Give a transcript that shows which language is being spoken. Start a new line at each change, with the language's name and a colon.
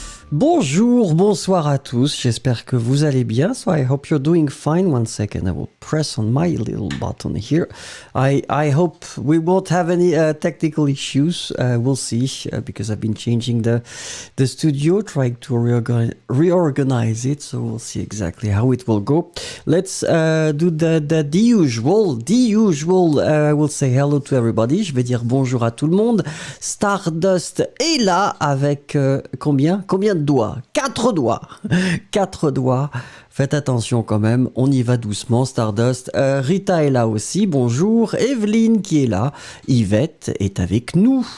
French: Bonjour, bonsoir à tous, j'espère que vous allez bien.
English: So I hope you're doing fine. One second, I will press on my little button here. I hope we won't have any technical issues. We'll see, because I've been changing the studio, trying to reorganize it. So we'll see exactly how it will go. Let's do the usual. We'll say hello to everybody.
French: Je vais dire bonjour à tout le monde. Stardust est là avec combien de doigts? 4 doigts. 4 doigts. Faites attention quand même, on y va doucement, Stardust. Rita est là aussi, bonjour. Evelyne qui est là. Yvette est avec nous.